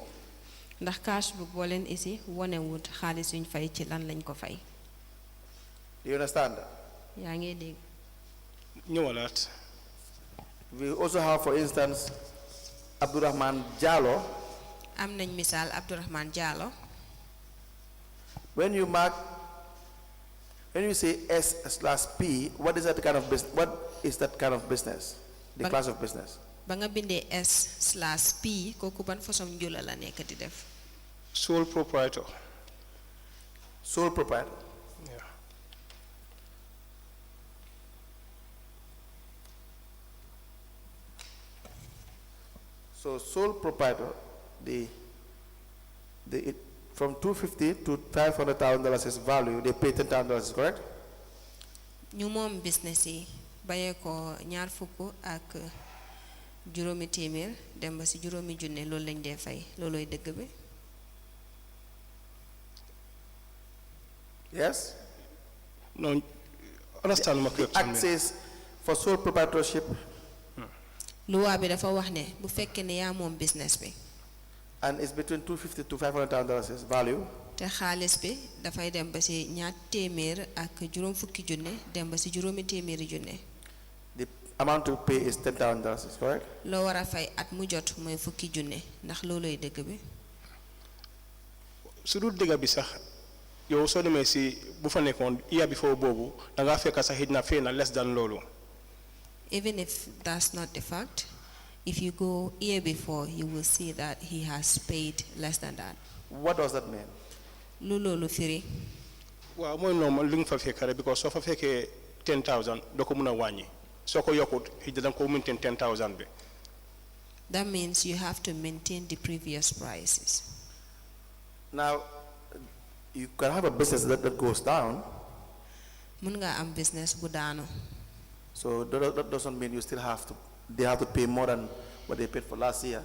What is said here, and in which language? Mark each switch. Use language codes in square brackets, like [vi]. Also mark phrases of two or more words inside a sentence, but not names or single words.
[wo] ndax [en] cash book [wo] boo leen isi wonewut xaalis yuñ fay ci lan lañ ko fay. [en] Do you understand that? [wo] yaa ngi dégg. ñëwalaat. [en] We also have, for instance, Abdurrahman Jallo. [wo] am nañ misaal Abdurrahman Jallo. [en] When you say S/P, what is that kind of business? What is that kind of business? The class of business. [wo] ba nga bindee S/P kooku ban façon njula la nekk di def. [en] Sole proprietor. Sole proprietor. Yeah. So sole proprietor, from $250,000 to $500,000 is value. They pay $10,000, correct? [wo] ñu moom business yi bayee ko ñaar fukk ak juróomi téeméer dem ba si juróomi junne loolu lañ dee fay loolooy dëgg bi. [en] Yes? No, understand my The act says for sole proprietorship. [wo] luwaa bi dafa wax ne bu fekkee ne yaa moom business bi. [en] And it's between $250,000 to $500,000 is value. [wo] te xaalis bi dafay dem ba si ñaar téeméer ak juróom fukki junne dem ba si juróomi téeméeri junne. [en] The amount to pay is $10,000, is correct? [wo] loo war a fay at mu jot mooy fukki junne ndax loolooy dëgg bi. su dul dëgg bi sax yow soo demee si bu fa nekkoon [en] year before [wo] boobu da ngaa fekk sax xëj na fay na [en] less than [wo] loolu. [en] Even if that's not the fact, if you go year before, you will see that he has paid less than that. What does that mean? [wo] Lulu firi. waaw mooy normal li nga fa fekk rek because soo fa fekkee 10,000 doo ko mën a wàññi soo ko yokkut xëj na da nga ko maintain 10,000 bi. [en] That means you have to maintain the previous prices. Now, you can have a business that goes down. [wo] Mun nga am business bu daanu. [en] So that doesn't mean you still they have to pay more than what they paid for last year.